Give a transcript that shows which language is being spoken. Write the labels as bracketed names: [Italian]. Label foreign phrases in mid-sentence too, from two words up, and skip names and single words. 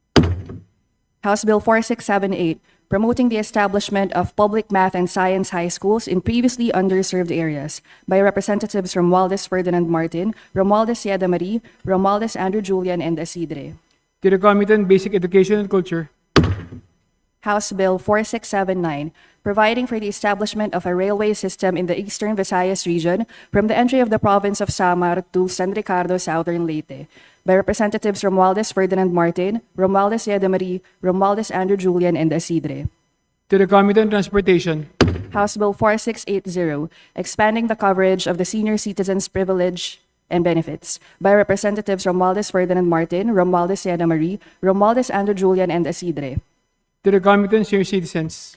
[English] House Bill 4678, promoting the establishment of public math and science high schools in previously underserved areas, by Representatives Romualdez Ferdinand Martin, Romualdez Yeda Marie, Romualdez Andrew Julian, and Isidre. to the Committee on Basic Education and Culture, House Bill 4679, providing for the establishment of a railway system in the Eastern Visayas region from the entry of the province of Samar to San Ricardo, Southern Leyte, by Representatives Romualdez Ferdinand Martin, Romualdez Yeda Marie, Romualdez Andrew Julian, and Isidre. to the Committee on Transportation, House Bill 4680, expanding the coverage of the senior citizens' privilege and benefits, by Representatives Romualdez Ferdinand Martin, Romualdez Yeda Marie, Romualdez Andrew Julian, and Isidre. to the Committee on Senior Citizens,